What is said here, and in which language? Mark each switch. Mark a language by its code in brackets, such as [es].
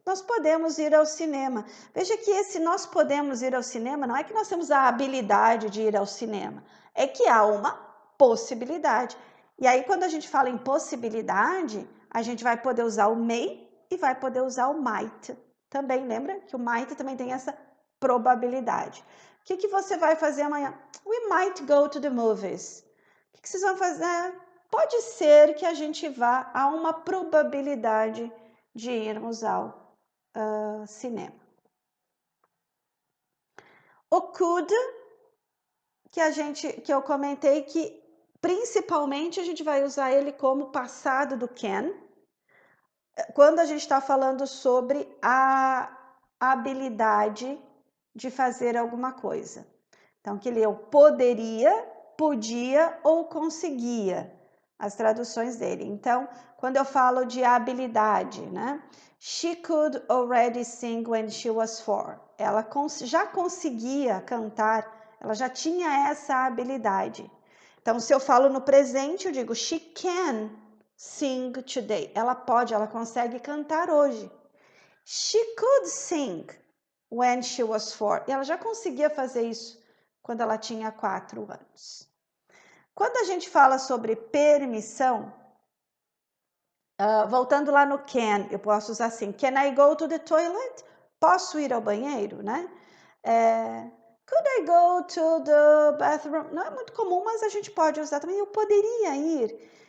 [pt] Nós podemos ir ao cinema. Veja que esse nós podemos ir ao cinema não é que nós temos a habilidade de ir ao cinema, é que há uma possibilidade. E aí, quando a gente fala em possibilidade, a gente vai poder usar o may e vai poder usar o might. Também lembra que o might também tem essa probabilidade. O que você vai fazer amanhã? [en] We might go to the movies. [pt] O que vocês vão fazer? Pode ser que a gente vá a uma probabilidade de irmos ao cinema. O could, que eu comentei que Principalmente a gente vai usar ele como passado do can, quando a gente está falando sobre a habilidade de fazer alguma coisa. Então, que ele eu poderia, podia ou conseguia, as traduções dele. Então, quando eu falo de habilidade, né? [en] She could already sing when she was 4. [pt] Ela já conseguia cantar, ela já tinha essa habilidade. Então, se eu falo no presente, eu digo [en] she can sing today. [pt] Ela pode, ela consegue cantar hoje. [en] She could sing when she was 4. [pt] E ela já conseguia fazer isso quando ela tinha 4 anos. Quando a gente fala sobre permissão, voltando lá no can, eu posso usar assim, [en] can I go to the toilet? [pt] Posso ir ao banheiro, né? [en] Could I go to the bathroom? [pt] Não é muito comum, mas a gente pode usar também, eu poderia ir.